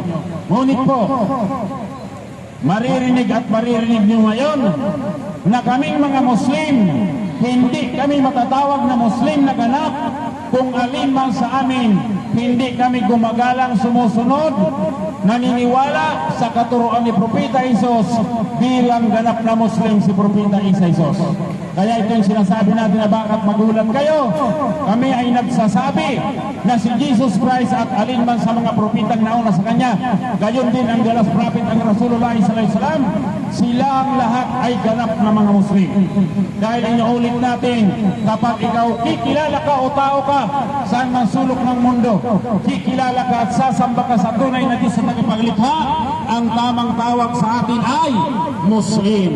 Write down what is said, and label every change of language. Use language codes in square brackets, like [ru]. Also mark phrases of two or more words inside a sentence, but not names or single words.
[tl] Ngunit po, maririnig at maririnig nyo ngayon na kaming mga Muslim, hindi kami matatawag na Muslim na ganap kung alin man sa amin hindi kami gumagalang, sumusunod, naniniwala sa katuruan ni Propeta Isos bilang ganap na Muslim si Propeta Isa Isos. Kaya ito yung sinasabi natin na bakit magulat kayo. Kami ay nagsasabi na si Jesus Christ at alin man sa mga propetang nauna sa Kanya, gayon din ang galas prophet ang Rasulullah [ar] sallallahu alaihi wasallam, [tl] sila ang lahat ay ganap na mga Muslim. Dahil inuulit natin, kapag ikaw kikilala ka o tao ka saan man sulok ng mundo, kikilala ka at sasamba ka sa tunay na Diyos sa tagapaglikha, ang tamang tawag sa atin ay Muslim.